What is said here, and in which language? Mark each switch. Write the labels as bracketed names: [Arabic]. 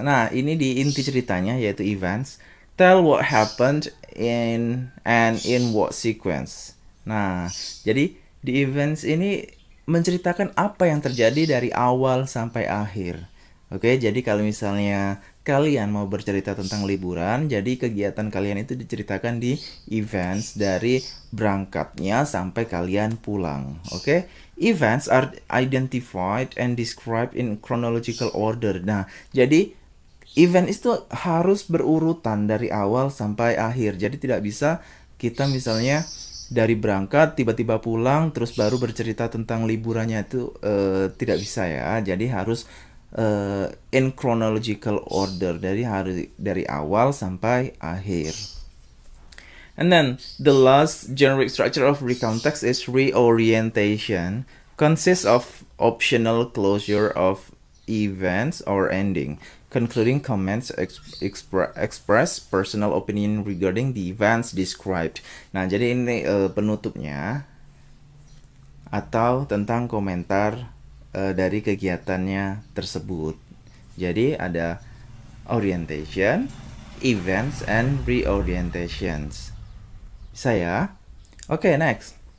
[Indonesian] Nah, ini di inti ceritanya yaitu events. [English] Tell what happened in what sequence. [Indonesian] Nah, jadi di events ini menceritakan apa yang terjadi dari awal sampai akhir. Oke, jadi kalau misalnya kalian mau bercerita tentang liburan, jadi kegiatan kalian itu diceritakan di events dari berangkatnya sampai kalian pulang. [English] Oke, events are identified and described in chronological order. [Indonesian] Nah, jadi event itu harus berurutan dari awal sampai akhir. Jadi tidak bisa kita misalnya dari berangkat tiba-tiba pulang terus baru bercerita tentang liburannya itu tidak bisa ya. Jadi harus [English] in chronological order [Indonesian] dari awal sampai akhir. [English] And then the last generic structure of recount text is reorientation, consists of optional closure of events or ending, concluding comments express personal opinion regarding the events described. [Indonesian] Nah, jadi ini penutupnya atau tentang komentar dari kegiatannya tersebut. Jadi ada orientation, events, and reorientations. Saya. Oke, next.